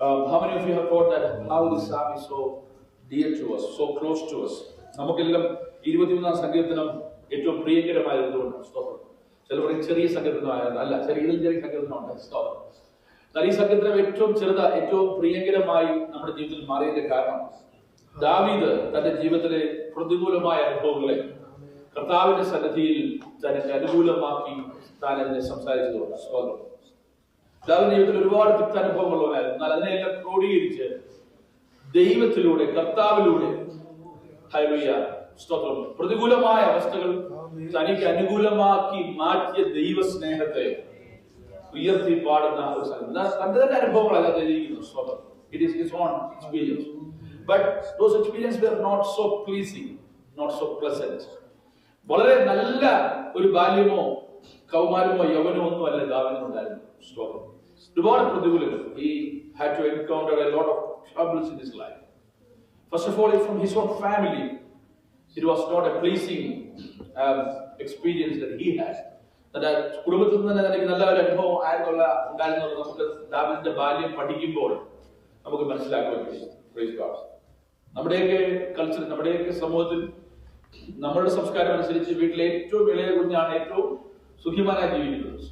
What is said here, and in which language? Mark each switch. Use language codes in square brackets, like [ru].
[en] How many of you have thought that how this psalm is so dear to us, so close to us? [ml] നമുക്കെല്ലാം 23-ാം സങ്കീർത്തനം ഏറ്റവും പ്രിയങ്കരമായതുകൊണ്ട് സ്തോത്രം. ചിലപ്പോൾ ചെറിയ സങ്കീർത്തനമായത് അല്ല, ചെറിയ സങ്കീർത്തനമുണ്ട് സ്തോത്രം. എന്നാൽ ഈ സങ്കീർത്തനം ഏറ്റവും പ്രിയങ്കരമായി നമ്മുടെ ജീവിതത്തിൽ മാറിയതിന്റെ കാരണം ദാവീദ് തന്റെ ജീവിതത്തിലെ പ്രതികൂലമായ അനുഭവങ്ങളെ കർത്താവിന്റെ സന്നിധിയിൽ തനിക്ക് അനുകൂലമാക്കി താൻ അതിനെ സംസാരിച്ചതുകൊണ്ട് സ്തോത്രം. ദാവീദിന്റെ ജീവിതത്തിൽ ഒരുപാട് തിക്താനുഭവങ്ങളുണ്ടായിരുന്നു. എന്നാൽ അതിനെല്ലാം ക്രോഡീകരിച്ച് ദൈവത്തിലൂടെ കർത്താവിലൂടെ ഹല്ലേലൂയ സ്തോത്രം പ്രതികൂലമായ അവസ്ഥകൾ തനിക്ക് അനുകൂലമാക്കി മാറ്റിയ ദൈവസ്നേഹത്തെ ഉയർത്തി പാടുന്ന ഒരു സ്ഥലം. തന്റെ തന്നെ അനുഭവങ്ങളല്ല എഴുതിയിരിക്കുന്നു സ്തോത്രം. [en] It is his own experience. But those experiences were not so pleasing, not so pleasant. [ml] വളരെ നല്ല ഒരു ബാല്യമോ കൗമാരമോ യൗവനമോ ഒന്നും അല്ല ദാവീദിനുണ്ടായിരുന്നു സ്തോത്രം. ഒരുപാട് പ്രതികൂലങ്ങൾ. [en] He had to encounter a lot of troubles in his life. First of all, from his own family, it was not a pleasing experience that he had. [ml] തന്റെ കുടുംബത്തിൽ നിന്ന് എനിക്ക് നല്ല ഒരു അനുഭവം ഉണ്ടായിരുന്നത് നമുക്ക് ദാവീദിന്റെ ബാല്യം പഠിക്കുമ്പോൾ നമുക്ക് മനസ്സിലാക്കാൻ കഴിയും. [en] Praise God. [ml] നമ്മുടെയൊക്കെ കൾച്ചർ, നമ്മുടെയൊക്കെ സമൂഹത്തിൽ നമ്മളുടെ സംസ്കാരം അനുസരിച്ച് വീട്ടിലെ ഏറ്റവും ഇളയ കുഞ്ഞാണ് ഏറ്റവും സുഖിമാനായി ജീവിക്കുന്നത്.